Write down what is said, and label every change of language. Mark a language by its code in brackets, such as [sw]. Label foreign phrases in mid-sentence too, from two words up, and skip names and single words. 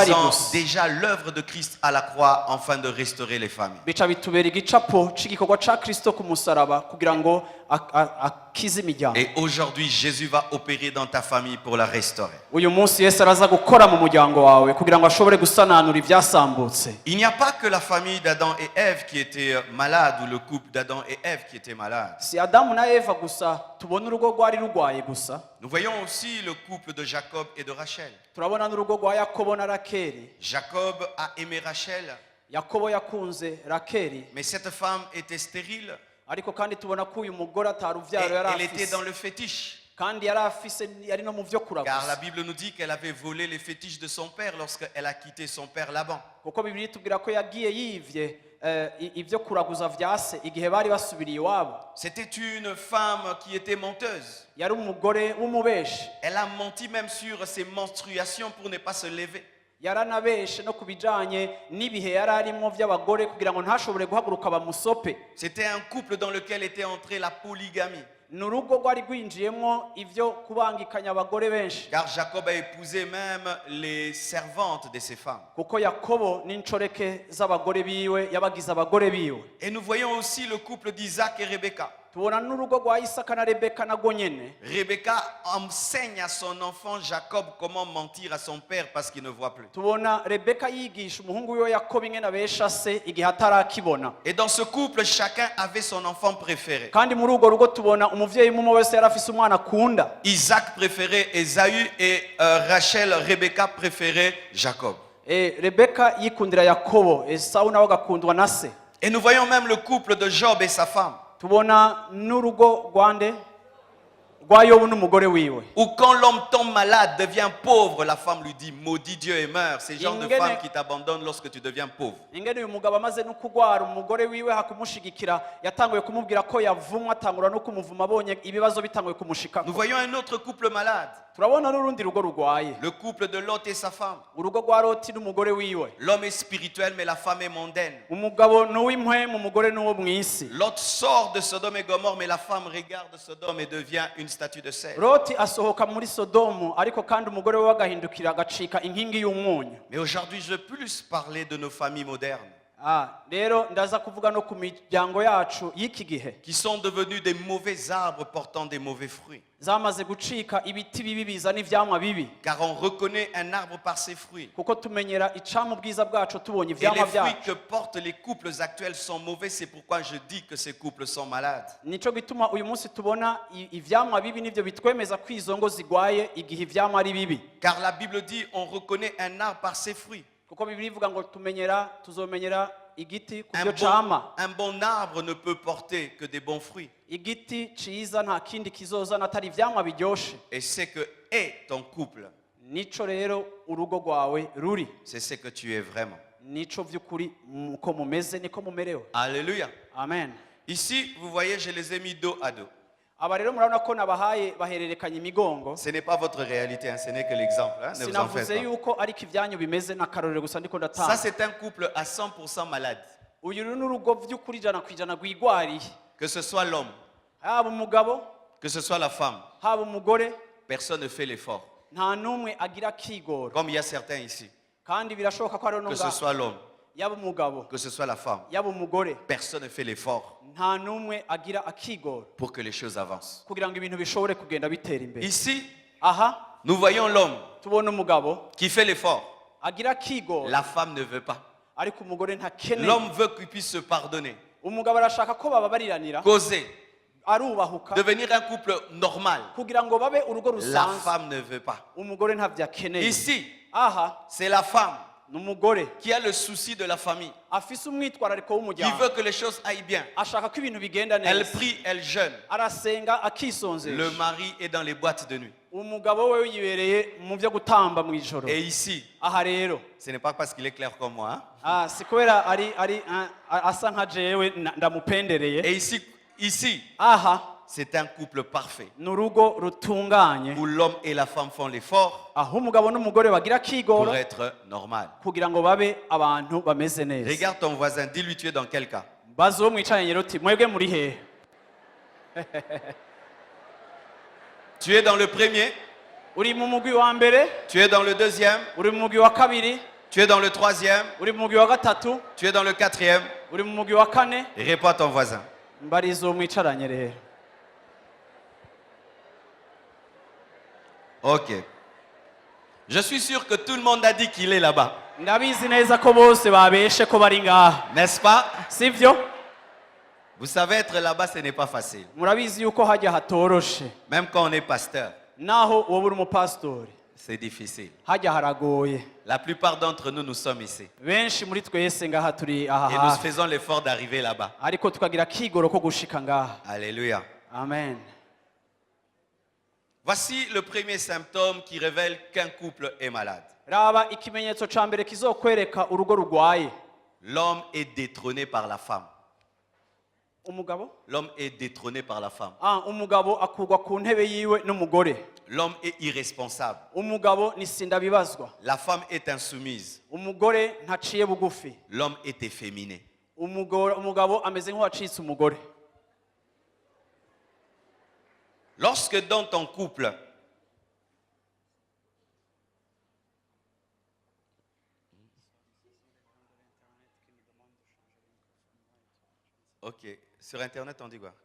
[fr] symbolisant [rn] gusa. [fr] déjà l'œuvre de Christ à la croix afin de restaurer les familles. [rn] Bica bitubera igicapo c'igikorwa ca Kristo ku musaraba kugira ngo akize imiryango. [fr] Et aujourd'hui, Jésus va opérer dans ta famille pour la restaurer. [rn] Uyu munsi Yesu araza gukora mu muryango wawe kugira ngo ashobore gusananura ivyasambutse. [fr] Il n'y a pas que la famille d'Adam et Ève qui était malade ou le couple d'Adam et Ève qui était malade. [rn] Si Adamu na Eva gusa tubona urugo rwari rugwaye gusa, [fr] Nous voyons aussi le couple de Jacob et de Rachel. [rn] turabona n'urugo rwa Yakobo na Rakeli. [fr] Jacob a aimé Rachel, [rn] Yakobo yakunze Rakeli, [fr] mais cette femme était stérile [rn] ariko kandi tubona ko uyu mugore [fr] et [rn] ataruvyaro yari [fr] elle était [rn] afise, [fr] dans le fétiche. [rn] kandi yari afise yari no mu vyo [fr] Car la [rn] kuraguza [fr] Bible nous dit qu'elle avait volé les fétiches de son père lorsqu'elle a quitté son père Laban. [rn] kuko bibiri itubwira ko yagiye yivye ivyo kuraguza vya se igihe bari basubiriye iwabo. [fr] C'était une femme qui était menteuse. [rn] Yari umugore w'umubeshi, [fr] Elle a menti même sur ses menstruations pour ne pas se lever. [rn] yaranabeshe no kubijanye n'ibihe yari arimo vy'abagore kugira ngo ntashobore guhaguruka bamusope. [fr] C'était un couple dans lequel était entrée la polygamie. [rn] Ni urugo rwari rwinjiyemwo ivyo kubangikanya abagore benshi, [fr] Car Jacob a épousé même les servantes de ses femmes. [rn] kuko Yakobo n'incoreke z'abagore biwe yabagize abagore biwe. [fr] Et nous voyons aussi le couple d'Isaac et Rebecca. [rn] Tubona n'urugo rwa Isaka na Rebeka nago nyene. [fr] Rebecca enseigne à son enfant Jacob comment mentir à son père parce qu'il ne voit plus. [rn] Tubona Rebeka yigisha umuhungu wiwe Yakobo ingene abesha se igihe atarakibona. [fr] Et dans ce couple, chacun avait son enfant préféré. [rn] Kandi muri urwo rugo tubona umuvyeyi umwe wese yari afise umwana akunda. [fr] Isaac préférait Ésaü et Rachel, Rebecca préférait Jacob. [rn] Rebeka yikundira Yakobo, Esau nawe agakundwa na se. [fr] Et nous voyons même le couple de Job et sa femme. [rn] Tubona n'urugo rwande rwa Yobu n'umugore wiwe. [fr] Ou quand l'homme tombe malade, devient pauvre, la femme lui dit maudit Dieu et meurt. C'est le genre de [rn] Ingene- [fr] femme qui t'abandonne lorsque tu deviens pauvre. [rn] Ingene uyu mugabo amaze no kugwara umugore wiwe hakumushigikira yatanguye kumubwira ko yavumwa atangura no kumuvuma abonye ibibazo bitanguye kumushika. [fr] Nous voyons un autre couple malade, [rn] Turabona n'urundi rugo rugwaye. [fr] le couple de Lot et sa femme. [rn] Urugo rwa Loti n'umugore wiwe. [fr] L'homme est spirituel mais la femme est mondaine. [rn] Umugabo n'uw'impwemu umugore n'uwo mw'isi. [fr] Lot sort de Sodome et Gomorre mais la femme regarde Sodome et devient une statue de sel. [rn] Loti asohoka muri Sodomu ariko kandi umugore we agahindukira agacika inkingi y'umunyu. [fr] Mais aujourd'hui, je veux plus parler de nos familles modernes [rn] Rero ndaza kuvuga no ku miryango yacu y'iki gihe [fr] qui sont devenus des mauvais arbres portant des mauvais fruits. [rn] zamaze gucika ibiti bibi bizana ivyamwa bibi, [fr] Car on reconnaît un arbre par ses fruits. [rn] kuko tumenyera icamwa ubwiza bwacu tubonye [fr] Et les [rn] ivyamwa [fr] fruits [rn] byacu. [fr] que portent les couples actuels sont mauvais. C'est pourquoi je dis que ces couples sont malades. [rn] Nico gituma uyu munsi tubona ivyamwa bibi nivyo bitwemeza ko izo ngo zigwaye igihe ivyamwa ari bibi, [fr] Car la Bible dit on reconnaît un arbre par ses fruits. [rn] kuko Bibiliya ivuga ngo tuzomenyera igiti ku byo cama. [fr] Un bon arbre ne peut porter que des bons fruits. [rn] Igiti ciza nta kindi kizozana atari ivyamwa biryoshe. [fr] Et c'est que est ton couple, [rn] Nico rero urugo rwawe ruri, [fr] c'est ce que tu es vraiment. [rn] nico vy'ukuri uko mumeze niko mumerewe. [fr] Alléluia. [rn] Amen. [fr] Ici, vous voyez, je les ai mis dos à dos. [rn] Aba rero murabona ko nabahaye bahererekanya imigongo. [fr] Ce n'est pas votre réalité, hein, ce n'est que l'exemple. Hein, ne vous en faites [rn] Sinavuze [fr] pas. [rn] yuko ariko ivyanyu bimeze n'akarorero gusa ndiko [fr] Ça, [rn] ndatanga. [fr] c'est un couple à 100% malade. [rn] Uyu rero n'urugo vy'ukuri ijana kwijana rwigwariye. [fr] Que ce soit l'homme, [rn] Haba umugabo, [fr] que ce soit la femme, [rn] haba umugore, [fr] personne ne fait l'effort. [rn] nta n'umwe agira kigoro. [fr] Comme il y a certains ici. [rn] Kandi birashoboka ko ari no [fr] Que ce soit l'homme, [rn] yaba umugabo, [fr] que ce soit la femme, [rn] yaba umugore, [fr] personne ne fait l'effort [rn] nta n'umwe agira akigoro [fr] pour que les choses avancent. [rn] kugira ngo ibintu bishobore kugenda bitera imbere. [fr] Ici, [rn] Aha [fr] nous voyons l'homme [rn] tubona umugabo [fr] qui fait l'effort. [rn] agira kigoro, [fr] La femme ne veut pas. [rn] ariko umugore ntakeneye. [fr] L'homme veut qu'il puisse se pardonner, [rn] Umugabo arashaka ko bababariranira, [fr] causer, [rn] arubahuka [fr] devenir un couple normal. [rn] kugira ngo babe urugo [fr] La [rn] rusanzwe. [fr] femme ne veut pas. [rn] Umugore ntavyo akeneye. [fr] Ici, [rn] Aha [fr] c'est la femme [rn] n'umugore [fr] qui a le souci de la famille, [rn] afise umwitwarariko [fr] qui [rn] w'umuryango, [fr] veut que les choses aillent bien. [rn] ashaka ko ibintu bigenda [fr] Elle [rn] neza, [fr] prie, elle jeûne. [rn] arasenga [fr] Le [rn] akisonzesha. [fr] mari est dans les boîtes de nuit. [rn] Umugabo we yibereye mu vyo gutamba mu ijoro. [fr] Et ici, [rn] Aha rero [fr] ce n'est pas parce qu'il est clair comme moi. Hein. [rn] si kubera ari asa nka jewe ndamupendereye. [fr] Et ici, [rn] Aha [fr] c'est un couple parfait [rn] n'urugo rutunganye, [fr] où l'homme et la femme font l'effort [rn] aho umugabo n'umugore bagira kigoro [fr] pour être normal. [rn] kugira ngo babe abantu bameze neza. [fr] Regarde ton voisin, dis-lui tu es dans quel cas. [rn] Bazi uwo mwicaranye rero uti mwebwe muri hehe? [fr] Tu es dans le premier, [rn] Uri mu mugwi wa mbere, [fr] tu es dans le deuxième, [rn] uri mu mugwi wa kabiri, [fr] tu es dans le troisième, [rn] uri mu mugwi wa gatatu, [fr] tu es dans le quatrième. [rn] uri mu mugwi wa kane. [fr] Réponds à ton voisin. [rn] Mbariza uwo mwicaranye rero. [fr] Ok. Je suis sûr que tout le monde a dit qu'il est là-bas. [rn] Ndabizi neza ko bose babeshe ko bari ngaha, [fr] N'est-ce pas? [rn] sivyo? [fr] Vous savez, être là-bas, ce n'est pas facile. [rn] Murabizi yuko hajya hatoroshe, [fr] Même quand on est pasteur, [rn] naho wowe uri umupasitori [fr] c'est difficile. [rn] hajya haragoye. [fr] La plupart d'entre nous, nous sommes ici. [rn] Benshi muri twese ngaha turi aha [fr] Et nous [rn] hafi, [fr] faisons l'effort d'arriver là-bas. [rn] ariko tukagira kigoro ko gushika ngaha. [fr] Alléluia. [rn] Amen. [fr] Voici le premier symptôme qui révèle qu'un couple est malade. [rn] raba ikimenyetso ca mbere kizokwereka urugo rugwaye. [fr] L'homme est détrôné par la femme. [rn] Umugabo? [fr] L'homme est détrôné par la femme. [rn] Umugabo akurwa ku ntebe yiwe n'umugore. [fr] L'homme est irresponsable. [rn] Umugabo ni sindabibazwa. [fr] La femme est insoumise. [rn] Umugore ntaciye bugufi. [fr] L'homme est efféminé. [rn] Umugabo ameze nk'uwacitse umugore. [fr] Lorsque dans ton couple, ok, sur Internet on dit quoi?